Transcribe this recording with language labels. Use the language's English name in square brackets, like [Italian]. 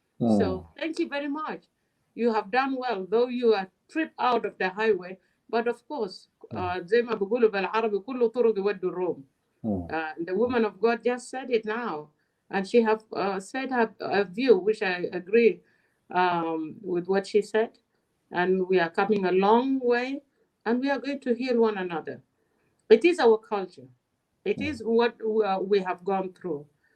[English] So thank you very much. You have done well, though you are tripped out of the highway. But of course, [Arabic] زي ما بيقولوا بالعربي كل طرق يودوا الروم. [English] The woman of God just said it now, and she have said her view, which I agree with what she said. And we are coming a long way, and we are going to heal one another. It is our culture. It is what we have gone through.